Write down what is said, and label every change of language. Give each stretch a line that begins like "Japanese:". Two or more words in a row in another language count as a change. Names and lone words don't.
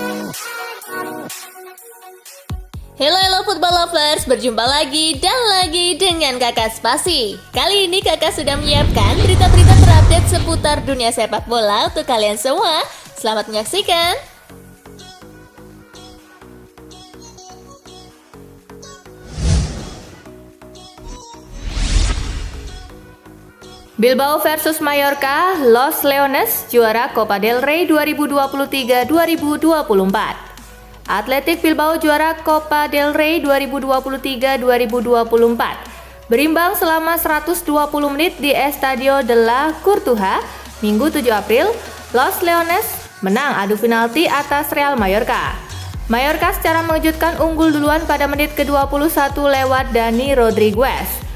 English: Hello football lovers,
Indonesian: berjumpa lagi dan lagi dengan Kakak Spasi. Kali ini Kakak sudah menyiapkan berita-berita terupdate seputar dunia sepak bola untuk kalian semua. Selamat menyaksikan. Bilbao versus Mallorca, Los Leones juara Copa del Rey 2023-2024. Athletic Bilbao juara Copa del Rey 2023-2024. Berimbang selama 120 menit di Estadio de la Cartuja, Minggu 7 April, Los Leones menang adu penalti atas Real Mallorca. Mallorca secara mengejutkan unggul duluan pada menit ke-21 lewat Dani Rodriguez.